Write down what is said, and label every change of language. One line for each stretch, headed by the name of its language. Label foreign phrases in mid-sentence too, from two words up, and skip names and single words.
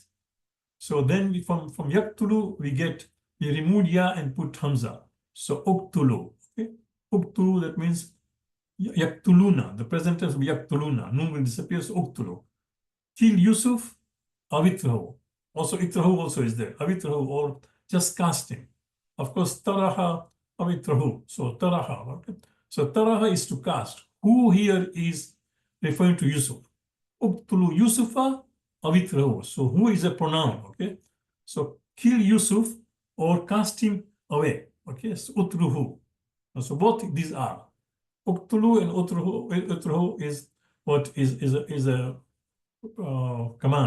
English: So then from yaqtulu we remove ya and put hamza. So uqtulu. Okay? Uqtulu, that means yaqtuluna. The present tense will be yaqtuluna. Nun will disappear. So uqtulu. Kill Yusuf, awitrahu. Also itrahu also is there. Awitrahu, or just cast him. Of course,
Arabic: طرح أو اطرحوه.
English: So taraha. Okay? So taraha is to cast. Who here is referring to Yusuf?
Arabic: اقتلوا يوسف أو اطرحوه.
English: So who is a pronoun? Okay. So kill Yusuf or cast him away. Okay. So utruhu. So both these are. Uqtulu and utruhu is what is a command.